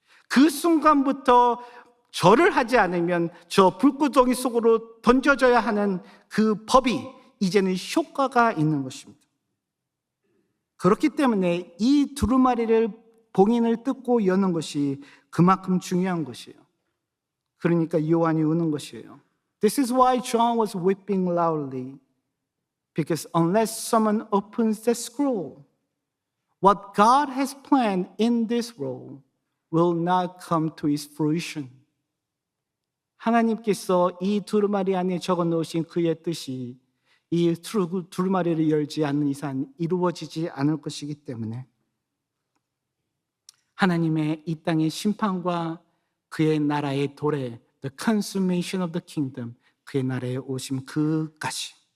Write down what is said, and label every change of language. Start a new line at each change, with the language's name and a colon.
Korean: 그 순간부터 절을 하지 않으면 저 불구덩이 속으로 던져져야 하는 그 법이 이제는 효과가 있는 것입니다. 그렇기 때문에 이 두루마리를 봉인을 뜯고 여는 것이 그만큼 중요한 것이에요. 그러니까 요한이 우는 것이에요.
English: This is why John was weeping loudly. Because unless someone opens the scroll, what God has planned in this world will not come to its fruition.
Korean: 하나님께서 이 두루마리 안에 적어 놓으신 그의 뜻이 이 두루마리를 열지 않는 이상 이루어지지 않을 것이기 때문에 하나님의 이 땅의 심판과 그의 나라의 도래,
English: the consummation of the kingdom,
Korean: 그의 나라에 오심 그까지